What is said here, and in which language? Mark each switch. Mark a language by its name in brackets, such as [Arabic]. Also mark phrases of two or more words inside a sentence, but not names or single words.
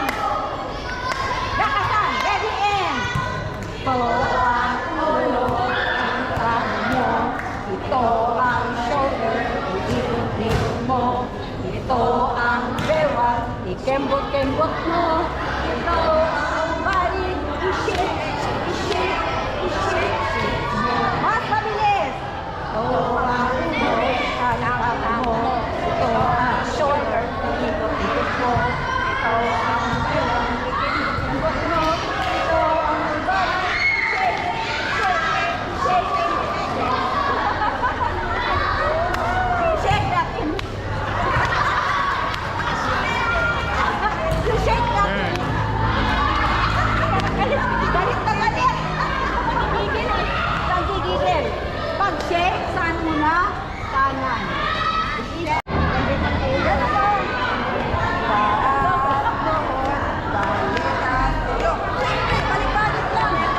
[Filipino] Lakasan. Ready, and ito ang ulo, ang paa mo. Ito ang shoulder, ikot-ikot mo. Ito ang bewa, ikembot-kembot mo. Ito ang body, i-shake, i-shake, i-shake, shake mo. Mas mabilis. Ito ang ulo, ang paa mo. Ito ang shoulder, ikot-ikot mo. Ito ang bewa, ikembot-kembot mo. Ito ang [English] body, shake, shake, shake, shake. Shake that in. You shake that in. [Filipino] Galit na galit. Gigigil. Saan gigigil? Pag shake, saan muna? Kanan. Galit ang ulo. Balik-balik lang.